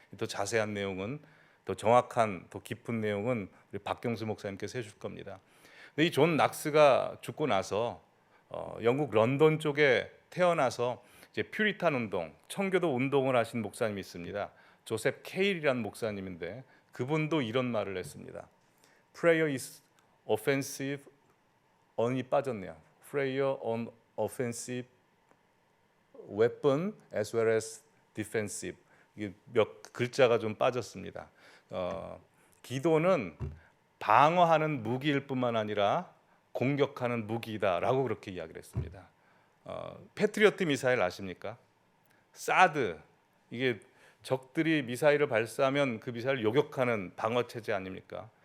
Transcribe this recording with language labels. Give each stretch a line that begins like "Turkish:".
Korean: 더 자세한 내용은, 더 정확한, 더 깊은 내용은 우리 박경수 목사님께서 해줄 겁니다. 근데 이 존 낙스가 죽고 나서 영국 런던 쪽에 태어나서 이제 퓨리탄 운동, 청교도 운동을 하신 목사님이 있습니다. 조셉 케일이라는 목사님인데 그분도 이런 말을 했습니다.
English: Prayer is offensive, on이
Korean: 빠졌네요.
English: Prayer on offensive weapon as well as defensive.
Korean: 이게 몇 글자가 좀 빠졌습니다. 기도는 방어하는 무기일 뿐만 아니라 공격하는 무기다라고 그렇게 이야기를 했습니다. 패트리어트 미사일 아십니까? 사드, 이게 적들이 미사일을 발사하면 그 미사일을 요격하는 방어 체제 아닙니까?